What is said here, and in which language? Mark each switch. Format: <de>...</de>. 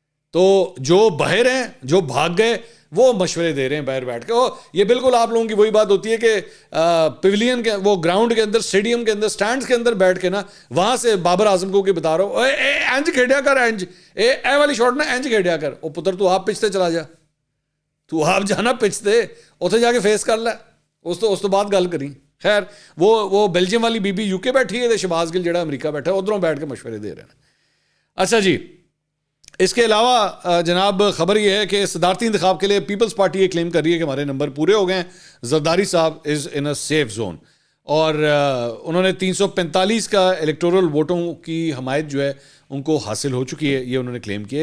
<ur>تو جو باہر ہیں, جو بھاگ گئے, وہ مشورے دے رہے ہیں باہر بیٹھ کے. یہ بالکل آپ لوگوں کی وہی بات ہوتی ہے کہ پیویلین کے, وہ گراؤنڈ کے اندر, اسٹیڈیم کے اندر, سٹینڈز کے اندر بیٹھ کے نا, وہاں سے بابر اعظم کو کہ بتا رہا ہوں</ur> <pa>اینج کھیڈیا کر, اینج اے والی شاٹ نا اینج کھیڈیا کر. او پتر تو آپ پچھتے چلا جا, تو آپ جانا پچھتے, اتنے جا کے فیس کر لے, اس تو بعد گل کری.</pa> <ur>خیر, وہ بیلجیم والی بی بی یو کے بیٹھی ہے, شہباز گل جڑا امریکہ بیٹھا ہے, ادھروں بیٹھ کے مشورے دے رہے ہیں. اچھا جی, اس کے علاوہ جناب خبر یہ ہے کہ صدارتی انتخاب کے لیے پیپلز پارٹی یہ کلیم کر رہی ہے کہ ہمارے نمبر پورے ہو گئے ہیں. زرداری صاحب</ur> <en>is in a safe zone,</en> <ur>اور انہوں نے 345 کا الیکٹورل ووٹوں کی حمایت جو ہے ان کو حاصل ہو چکی ہے, یہ انہوں نے کلیم کیا.</ur>